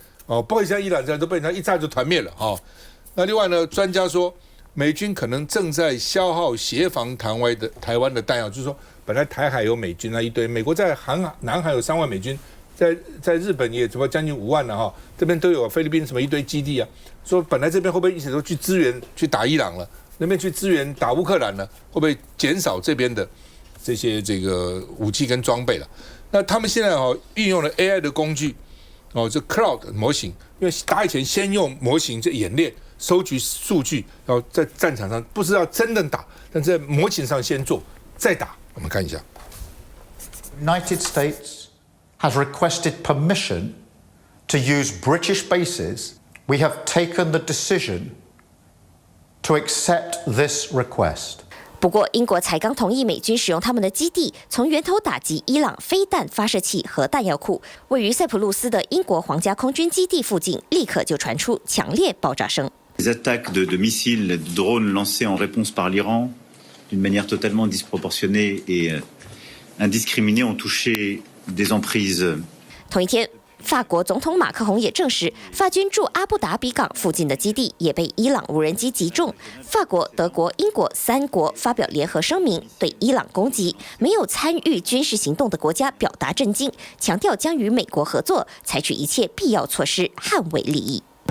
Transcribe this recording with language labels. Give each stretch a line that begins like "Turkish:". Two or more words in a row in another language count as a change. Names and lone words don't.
Chinese: 不会像伊朗这样都被人家一炸就团灭了那另外呢，专家说美军可能正在消耗协防台湾的弹药，就是说本来台海有美军一堆，美国在南海有3万美军，在日本也怎么将近5万了这边都有菲律宾什么一堆基地啊，说本来这边会不会一起都去支援去打伊朗了，那边去支援打乌克兰了，会不会减少这边的这些这个武器跟装备了？那他们现在运用了 AI 的工具。这 Cloud 模型，因为打以前先用模型这演练，收集数据，然后在战场上不是要真的打，但在模型上先做，再打。我们看一下
English: ，United States has requested permission to use British bases. We have taken the decision to accept this request.
Chinese: 不过，英国才刚同意美军使用他们的基地，从源头打击伊朗飞弹发射器和弹药库。位于塞浦路斯的英国皇家空军基地附近，立刻就传出强烈爆炸声。
French: Les attaques de missiles, de drones lancés en réponse par l'Iran, d'une manière totalement disproportionnée et indiscriminée, ont touché des emprises.
Chinese: 同一天，法国总统马克宏也证实，法军驻阿布达比港附近的基地也被伊朗无人机击中。法国、德国、英国3国发表联合声明，对伊朗攻击没有参与军事行动的国家表达震惊，强调将与美国合作，采取一切必要措施捍卫利益。